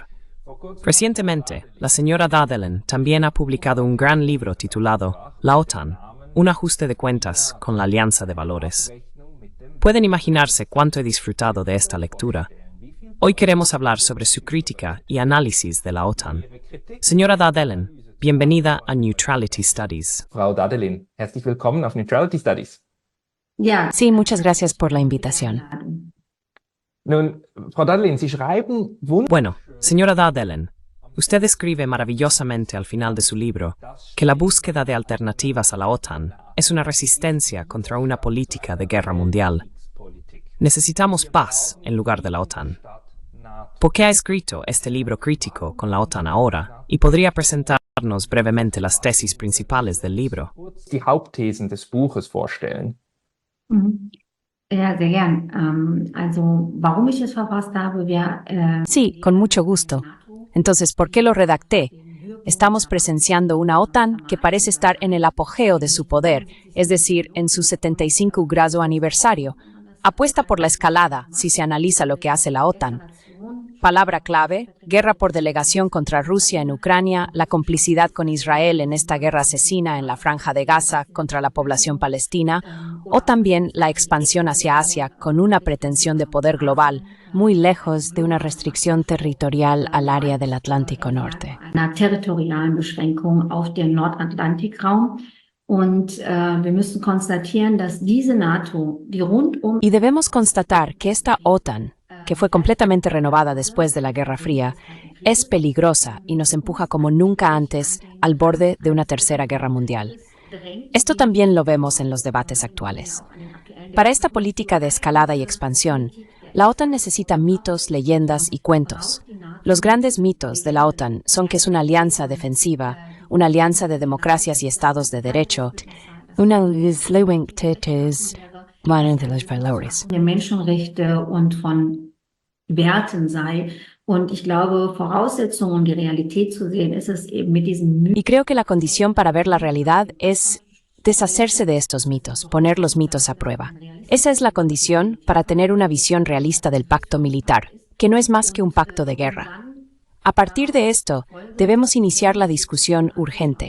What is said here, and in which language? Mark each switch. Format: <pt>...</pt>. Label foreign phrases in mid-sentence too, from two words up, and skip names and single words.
<es>Recientemente, la señora Dadelen también ha publicado un gran libro titulado La OTAN, un ajuste de cuentas con la Alianza de Valores. Pueden imaginarse cuánto he disfrutado de esta lectura. Hoy queremos hablar sobre su crítica y análisis de la OTAN. Señora Dadelen, bienvenida a Neutrality Studies.</es> <de>Frau Dadelin, herzlich willkommen auf Neutrality Studies.</de> <es>Sí, muchas gracias por la invitación.</es> <de>Nun, Frau Dadelin, Sie schreiben</de> <es>Bueno, señora Dadelen, usted escribe maravillosamente al final de su libro que la búsqueda de alternativas a la OTAN es una resistencia contra una política de guerra mundial. Necesitamos paz en lugar de la OTAN. ¿Por qué ha escrito este libro crítico con la OTAN ahora? Y podría presentarnos brevemente las tesis principales del libro.</es> <de>die Hauptthesen des Buches vorstellen. Ja, sehr gern. Warum ich es verfasst habe,</de> <es>Sí, con mucho gusto. Entonces, ¿por qué lo redacté? Estamos presenciando una OTAN que parece estar en el apogeo de su poder, es decir, en su 75 grado aniversario. Apuesta por la escalada si se analiza lo que hace la OTAN. Palabra clave, guerra por delegación contra Rusia en Ucrania, la complicidad con Israel en esta guerra asesina en la Franja de Gaza contra la población palestina, o también la expansión hacia Asia con una pretensión de poder global, muy lejos de una restricción territorial al área del Atlántico Norte.</es> <de>Einer territorialen Beschränkung auf den Nordatlantikraum. Und wir müssen konstatieren, dass diese NATO, die rundum</de> <es>Y debemos constatar que esta OTAN, que fue completamente renovada después de la Guerra Fría, es peligrosa y nos empuja como nunca antes al borde de una tercera guerra mundial. Esto también lo vemos en los debates actuales. Para esta política de escalada y expansión, la OTAN necesita mitos, leyendas y cuentos. Los grandes mitos de la OTAN son que es una alianza defensiva, una alianza de democracias y estados de derecho, una alianza de valores.</es> <de>der Menschenrechte und von Werten sei. Und ich glaube, Voraussetzung, um die Realität zu sehen, ist es eben mit diesen Mythen.</de> <es>Y creo que la condición para ver la realidad es deshacerse de estos mitos, poner los mitos a prueba. Esa es la condición para tener una visión realista del pacto militar, que no es más que un pacto de guerra. A partir de esto, debemos iniciar la discusión urgente.</es>